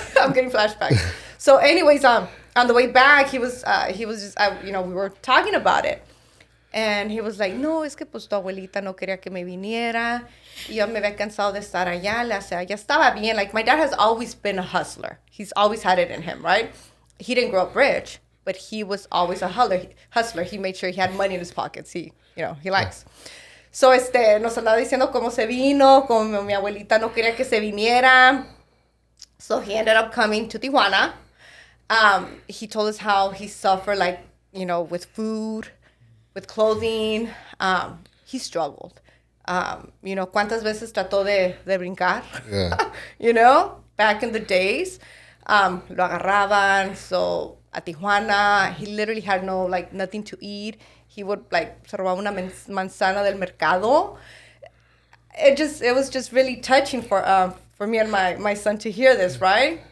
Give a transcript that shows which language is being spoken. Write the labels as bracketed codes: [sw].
[en] I'm getting flashbacks. So, anyways, on the way back, he was just, we were talking about it, and he was like, no, [es] es que pues tu abuelita no quería que me viniera, y yo me había cansado de estar allá, ya estaba bien. [en] Like my dad has always been a hustler. He's always had it in him, right? He didn't grow up rich, but he was always a hustler. He made sure he had money in his pockets. He likes. [es] So, nos andaba diciendo cómo se vino, como mi abuelita no quería que se viniera. [en] So, he ended up coming to Tijuana. He told us how he suffered, like, with food, with clothing. He struggled. [es] Cuántas veces trató de brincar. [en] Yeah. Back in the days. [es] Lo agarraban, [en] so at Tijuana, he literally had nothing to eat. He would [es] se robaba una manzana del mercado. [en] It was just really touching for me and my son to hear this, right?